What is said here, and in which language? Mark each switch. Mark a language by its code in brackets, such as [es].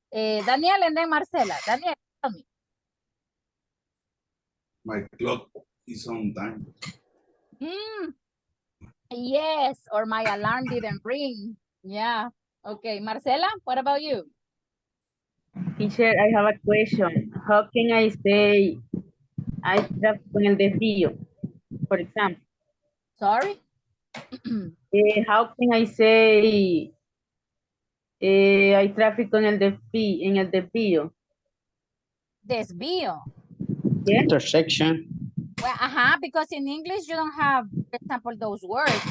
[en] Daniel and then Marcela. Daniel, tell me. My clock is on time. Yes, or my alarm didn't ring. Yeah. Okay, Marcela, what about you? Teacher, I have a question. How can I say [es] hay tráfico en el desvío? [en] For example, Sorry? how can I say [es] hay tráfico en el desvío? Desvío. [en] Yeah. Intersection. Well, because in English you don't have, for example, those words.